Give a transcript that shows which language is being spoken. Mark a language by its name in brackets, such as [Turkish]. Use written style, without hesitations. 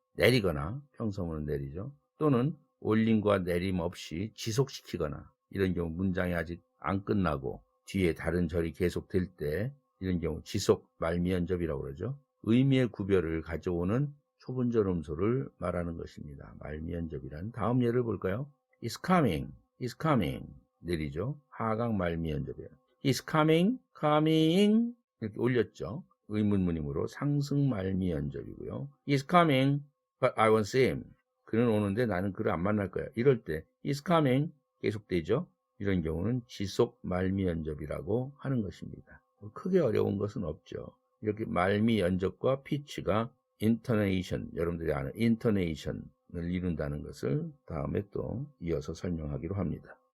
[Korean] 내리거나, 평서문은 내리죠. 또는 올림과 내림 없이 지속시키거나, 이런 경우 문장이 아직 안 끝나고 뒤에 다른 절이 계속될 때 이런 경우 지속 말미 연접이라고 그러죠. 의미의 구별을 가져오는 초분절 음소를 말하는 것입니다. 말미 연접이란 다음 예를 볼까요? [English] Is coming, is coming [Korean] 내리죠. 하강 말미 연접이에요. [English] Is coming, coming [Korean] 이렇게 올렸죠. 의문문이므로 상승 말미 연접이고요. [English] Is coming, but I won't see him. [Korean] 그는 오는데 나는 그를 안 만날 거야. 이럴 때 [English] is coming [Korean] 계속되죠. 이런 경우는 지속 말미 연접이라고 하는 것입니다. 크게 어려운 것은 없죠. 이렇게 말미 연접과 피치가 인터네이션, 여러분들이 아는 인터네이션을 이룬다는 것을 다음에 또 이어서 설명하기로 합니다.